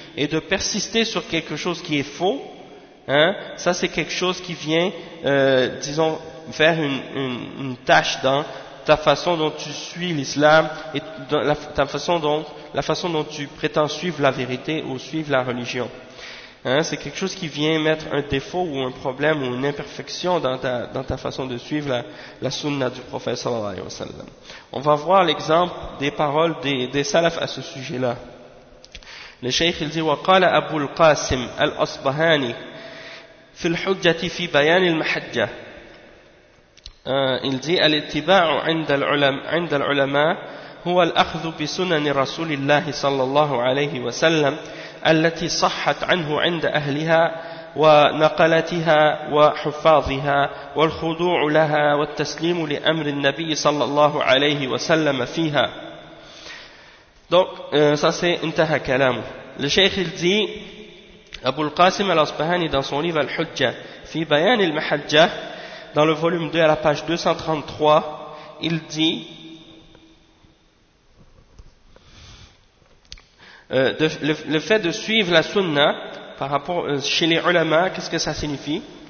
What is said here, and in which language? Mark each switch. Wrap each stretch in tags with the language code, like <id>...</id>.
<fr>Et de persister sur quelque chose qui est faux, hein, ça c'est quelque chose qui vient disons faire une tâche dans ta façon dont tu suis l'islam et dans la façon dont tu prétends suivre la vérité ou suivre la religion, hein, c'est quelque chose qui vient mettre un défaut ou un problème ou une imperfection dans ta façon de suivre la sunna du prophète sallallahu alayhi wa sallam. On va voir l'exemple des paroles des salafs à ce sujet là le cheikh il dit wa qala Abu al-Qasim al-Asbahani في الحجة في بيان المحجة il dit</fr> <ar>الاتباع عند العلماء هو الأخذ بسنن رسول الله صلى الله عليه وسلم التي صحت عنه عند أهلها ونقلتها وحفاظها والخضوع لها والتسليم لأمر النبي صلى الله عليه وسلم فيها.</ar> <fr>Donc ça c'est</fr> <ar>انتهى كلامه.</ar> <fr>Le cheikh il dit Abu al-Qasim al-Asbahani dans son livre Al-Hujja fi Bayan al-Mahajja dans le volume 2 à la page 233, il dit le fait de suivre la sunna par rapport chez les ulama, qu'est-ce que ça signifie?</fr>